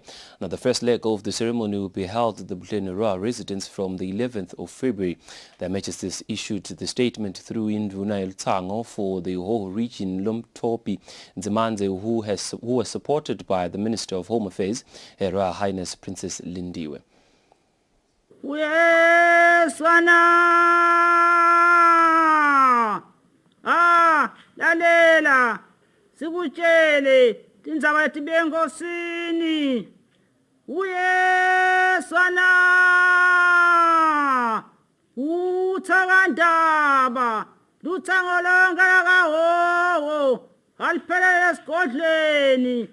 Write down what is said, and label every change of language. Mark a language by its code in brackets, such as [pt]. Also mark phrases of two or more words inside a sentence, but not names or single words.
[en] Now the first leg of the ceremony will be held at the Bulenerua residence from the 11th of February. Their Majesties issued the statement through Induna Tango for the whole region Lomtopi Nzimanze, who was supported by the Minister of Home Affairs, Her Royal Highness Princess Lindiwe. [ss] Lalela sikutshele tindzaba letibengosini uyeswana uthakandaba luthango lonke lakahowo aliphelele esigodleni